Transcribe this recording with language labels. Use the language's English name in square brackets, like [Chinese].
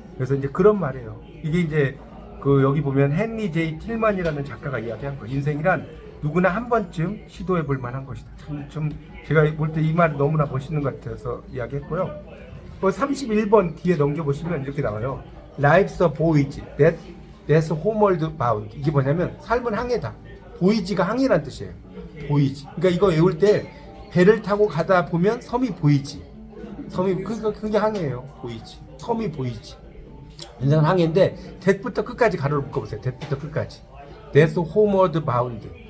[Korean] 그래서 이제 그런 말이에요. 이게 이제 그 여기 보면 헨리 제이 틸만이라는 작가가 이야기한 거. 인생이란 누구나 한 번쯤 시도해 볼 만한 것이다. 참 제가 볼 때 이 말이 너무나 멋있는 것 같아서 이야기했고요. 31번 뒤에 넘겨보시면 이렇게 나와요. [English] Life's a voyage that's homeward bound. [Korean] 이게 뭐냐면 삶은 항해다. 보이지가 항해란 뜻이에요. 보이지. 그러니까 이거 외울 때 배를 타고 가다 보면 섬이 보이지. 섬이 그게 항해예요. 보이지. 섬이 보이지. 인생은 항해인데 that부터 끝까지 가로를 묶어보세요. that부터 끝까지. [English] That's homeward bound.